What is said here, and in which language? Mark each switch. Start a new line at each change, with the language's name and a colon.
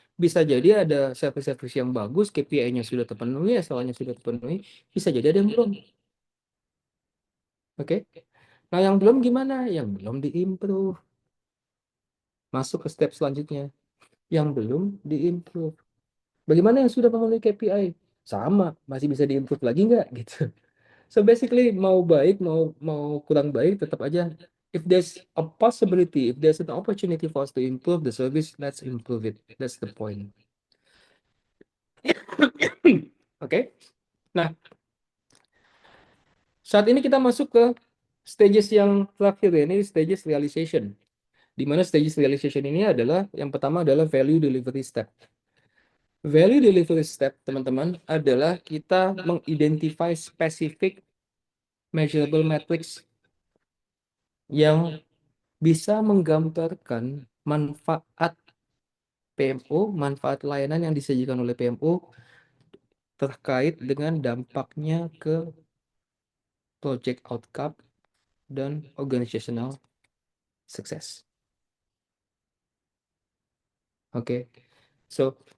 Indonesian: Bisa jadi ada service-service yang bagus, KPI-nya sudah terpenuhi, SLA-nya sudah terpenuhi, bisa jadi ada yang belum. Oke. Nah, yang belum gimana? Yang belum di-improve. Masuk ke step selanjutnya. Yang belum di-improve. Bagaimana yang sudah memenuhi KPI? Sama, masih bisa di-improve lagi nggak gitu.
English: So basically
Indonesian: mau baik mau kurang baik tetap aja
English: if there's a possibility, if there's an opportunity for us to improve the service, let's improve it. That's the point. Oke.
Indonesian: Nah, saat ini kita masuk ke stages yang terakhir ya, ini stages realization. Di mana stages realization ini adalah yang pertama adalah value delivery step. Value delivery step, teman-teman, adalah kita mengidentify specific measurable metrics yang bisa menggambarkan manfaat PMO, manfaat layanan yang disajikan oleh PMO terkait dengan dampaknya ke project outcome dan organizational success. Oke. So,